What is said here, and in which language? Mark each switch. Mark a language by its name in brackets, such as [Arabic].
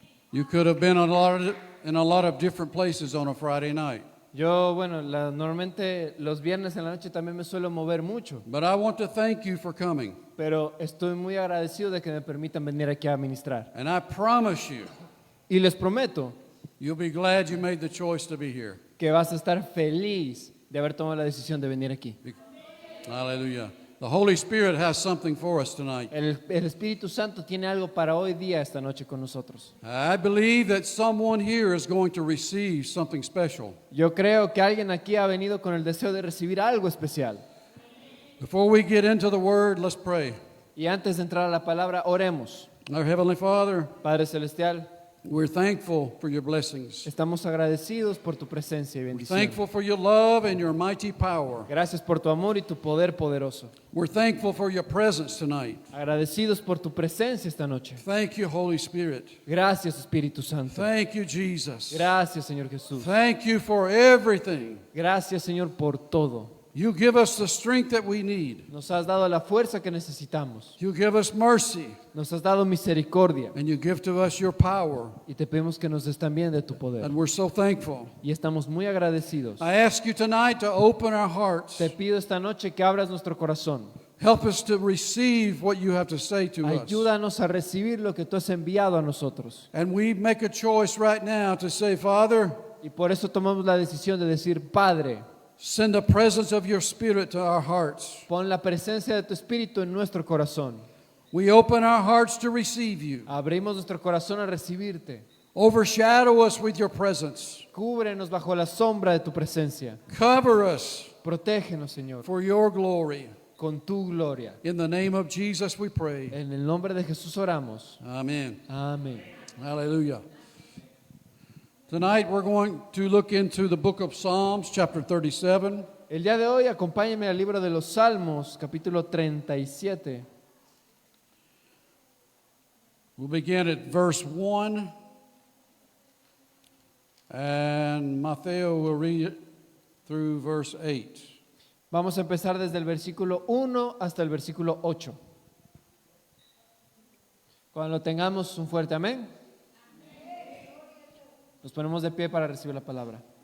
[English] You could have been in a lot of different places on a Friday night. [Spanish] Yo, bueno, normalmente los viernes en la noche también me suelo mover mucho, [English] But I want to thank you for coming. [Spanish] pero estoy muy agradecido de que me permitan venir aquí a ministrar. [English] And I promise you, [Spanish] Y les prometo [English] you'll be glad you made the choice to be here. [Spanish] que vas a estar feliz de haber tomado la decisión de venir aquí. [English] Hallelujah. The Holy Spirit has something for us tonight. [Spanish] El Espíritu Santo tiene algo para hoy día, esta noche con nosotros. [English] I believe that someone here is going to receive something special. [Spanish] Yo creo que alguien aquí ha venido con el deseo de recibir algo especial. [English] Before we get into the Word, let's pray. [Spanish] Y antes de entrar a la palabra, oremos. [English] Our Heavenly Father, [Spanish] Padre Celestial, [English] we're thankful for your blessings. [Spanish] estamos agradecidos por tu presencia y [English] We're [Spanish] bendición. [English] thankful for your love and your mighty power. [Spanish] Gracias por tu amor y tu poder poderoso. [English] We're thankful for your presence tonight. [Spanish] Agradecidos por tu presencia esta noche. [English] Thank you, Holy Spirit. [Spanish] Gracias, Espíritu Santo. [English] Thank you, Jesus. [Spanish] Gracias, Señor Jesús. [English] Thank you for everything. [Spanish] Gracias, Señor, por todo. [English] You give us the strength that we need. [Spanish] Nos has dado la fuerza que necesitamos. [English] You give us mercy, [Spanish] Nos has dado misericordia. [English] and you give to us your power. [Spanish] Y te pedimos que nos des también de tu poder. [English] And we're so thankful. [Spanish] Y estamos muy agradecidos. [English] I ask you tonight to open our hearts. [Spanish] Te pido esta noche que abras nuestro corazón. [English] Help us to receive what you have to say to us. [Spanish] Ayúdanos a recibir lo que tú has enviado a nosotros. [English] And we make a choice right now to say, Father, [Spanish] Y por eso tomamos la decisión de decir, Padre, [English] send the presence of your Spirit to our hearts. [Spanish] pon la presencia de tu Espíritu en nuestro corazón. [English] We open our hearts to receive you. [Spanish] Abrimos nuestro corazón a recibirte. [English] Overshadow us with your presence. [Spanish] Cúbrenos bajo la sombra de tu presencia. [English] Cover us [Spanish] Protégenos, Señor, [English] for your glory. [Spanish] con tu gloria. [English] In the name of Jesus we pray. [Spanish] En el nombre de Jesús oramos. [English] Amen. [Spanish] Amén. [English] Hallelujah. Tonight we're going to look into the book of Psalms, chapter 37. [Spanish] El día de hoy acompáñenme al libro de los Salmos, capítulo 37. [English] We'll begin at verse 1. And Mateo will read it through verse 8. [Spanish] Vamos a empezar desde el versículo 1 hasta el versículo 8. Cuando lo tengamos, un fuerte amén. Nos ponemos de pie para recibir la palabra.